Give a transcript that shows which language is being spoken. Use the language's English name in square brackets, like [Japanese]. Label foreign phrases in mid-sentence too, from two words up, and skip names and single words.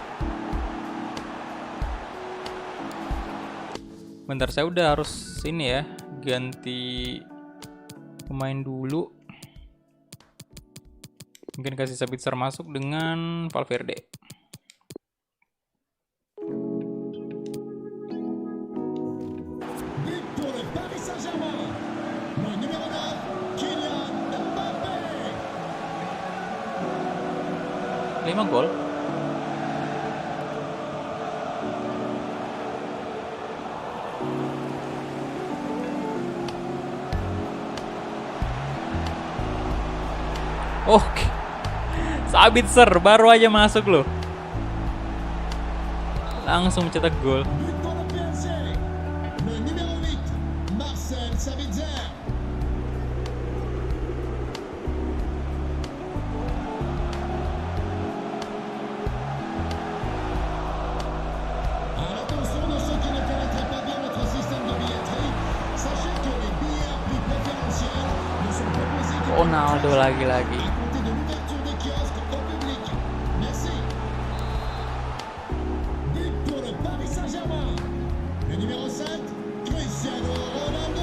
[Indonesian] Bentar, saya udah harus ini ya, ganti pemain dulu. Mungkin kasih Sabitzer masuk dengan Valverde. [French] But pour le Paris Saint-Germain. Le numéro 9, Kylian Mbappé. [Indonesian] 5 gol. Oke. Sabitzer baru aja masuk loh. Langsung cetak gol. But pour le PSG. Le numéro 8, Marcel Sabitzer. [French] À l'attention de ceux qui ne connaîtraient pas bien notre système de billetterie, sachez que les billets à prix préférentiel ne sont proposés que [Indonesian] Ronaldo lagi-lagi. [French] à compter de l'ouverture des kiosques au public. Merci. But pour le Paris Saint-Germain. Le numéro 7, Cristiano Ronaldo.